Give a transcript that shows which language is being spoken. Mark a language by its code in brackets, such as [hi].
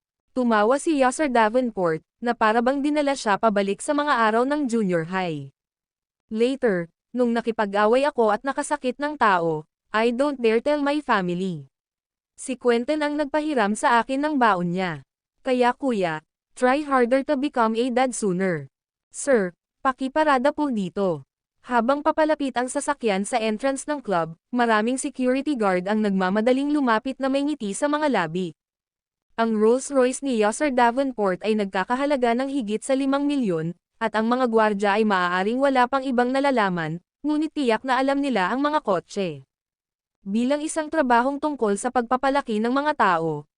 [tl] Tumawa si Yasser Davenport, na parabang dinala siya pabalik sa mga araw ng junior high. Later, nung nakipag-away ako at nakasakit ng tao, [en] I don't dare tell my family. [tl] Si Quentin ang nagpahiram sa akin ng baon niya. Kaya kuya, [en] try harder to become a dad sooner. [tl] Sir, pakiparada po dito. Habang papalapit ang sasakyan sa entrance ng club, maraming security guard ang nagmamadaling lumapit na may ngiti sa mga labi. Ang Rolls Royce ni Yasser Davenport ay nagkakahalaga ng higit sa 5 milyon, at ang mga gwardya ay maaaring wala pang ibang nalalaman, ngunit tiyak na alam nila ang mga kotse. Bilang isang trabahong tungkol sa pagpapalaki ng mga tao,